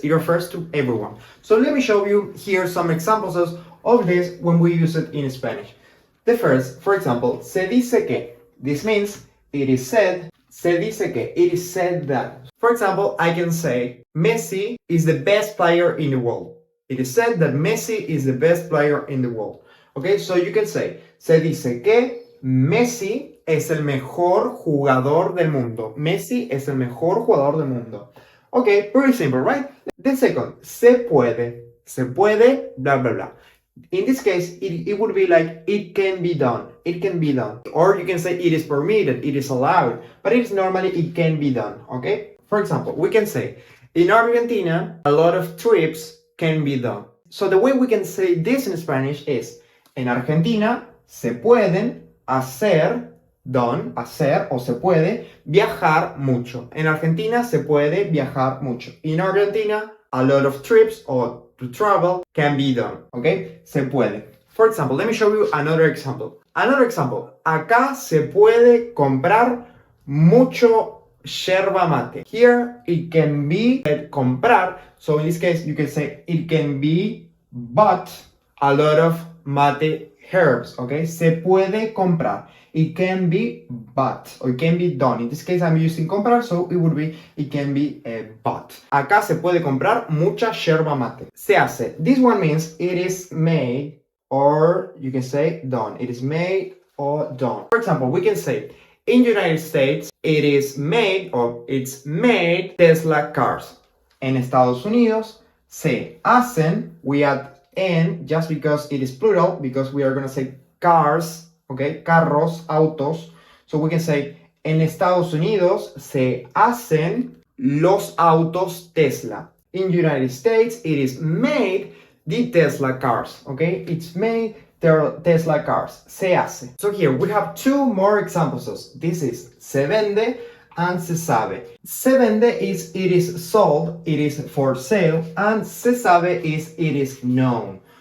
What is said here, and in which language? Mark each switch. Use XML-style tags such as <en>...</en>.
<en>It refers to everyone. So let me show you here some examples of this when we use it in Spanish. The first, for example,</en> <es>se dice que.</es> <en>This means it is said.</en> <es>Se dice que.</es> <en>It is said that. For example, I can say Messi is the best player in the world. It is said that Messi is the best player in the world. Okay, so you can say,</en> <es>se dice que Messi es el mejor jugador del mundo. Messi es el mejor jugador del mundo.</es> <en>Okay, very simple, right? The second,</en> <es>se puede,</es> <en>blah, blah, blah. In this case, it would be like, it can be done. It can be done. Or you can say, it is permitted, it is allowed. But it's normally, it can be done, okay? For example, we can say, in Argentina, a lot of trips can be done. So the way we can say this in Spanish is,</en> <es>en Argentina se pueden hacer o se puede viajar mucho. En Argentina se puede viajar mucho.</es> <en>In Argentina, a lot of trips or to travel can be done. Okay?</en> <es>Se puede.</es> <en>For example, let me show you another example.</en> <es>Acá se puede comprar mucho yerba mate.</es> <en>Here it can be comprar. So in this case, you can say it can be bought a lot of mate herbs, okay?</en> <es>Se puede comprar.</es> <en>It can be bought, or it can be done. In this case, I'm using comprar, so it would be, it can be bought.</en> <es>Acá se puede comprar mucha yerba mate. Se hace.</es> <en>This one means it is made, or you can say done. It is made or done. For example, we can say, in United States, it is made, or it's made Tesla cars.</en> <es>En Estados Unidos, se hacen,</es> <en>we add and just because it is plural, because we are going to say cars, okay,</en> <es>carros, autos.</es> <en>So we can say,</en> <es>en Estados Unidos se hacen los autos Tesla.</es> <en>In United States, it is made the Tesla cars, okay? It's made Tesla cars.</en> <es>Se hace.</es> <en>So here we have two more examples. This is</en> <es>se vende</es> <en>and</en> <es>se sabe. Se vende</es> <en>is it is sold, it is for sale, and se sabe is it is known.</en>